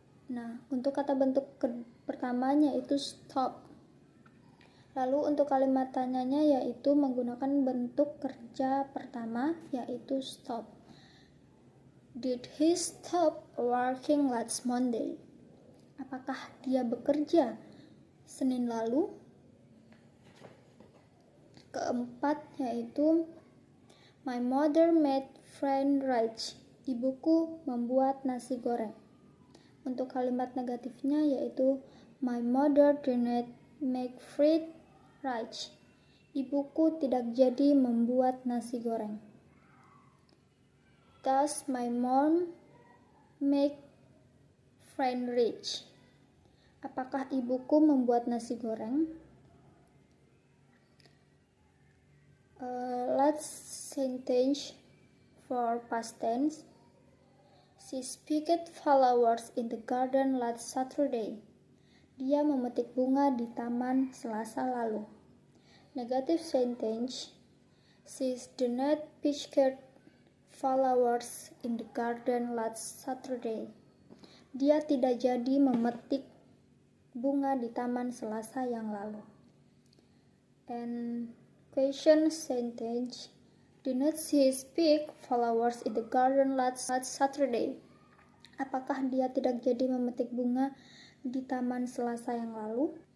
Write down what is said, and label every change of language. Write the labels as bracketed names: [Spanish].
[Indonesian] Nah, untuk kata bentuk pertamanya itu stop. Lalu untuk kalimat tanyanya yaitu menggunakan bentuk kerja pertama yaitu stop. [English] Did he stop working last Monday? [Indonesian] Apakah dia bekerja Senin lalu? Keempat yaitu [English] my mother made fried rice. [Indonesian] Ibuku membuat nasi goreng. Untuk kalimat negatifnya yaitu [English] my mother didn't make fried rice. [Indonesian] Ibuku tidak jadi membuat nasi goreng. [English] Does my mom make fried rice? [Indonesian] Apakah ibuku membuat nasi goreng? [English] Last sentence for past tense. She picked flowers in the garden last Saturday. [Indonesian] Dia memetik bunga di taman Selasa lalu. [English] Negative sentence. She didn't pick flowers in the garden last Saturday. [Indonesian] Dia tidak jadi memetik bunga di taman Selasa yang lalu. [English] And question sentence. Didn't she pick flowers in the garden last Saturday? [Indonesian] Apakah dia tidak jadi memetik bunga di taman Selasa yang lalu?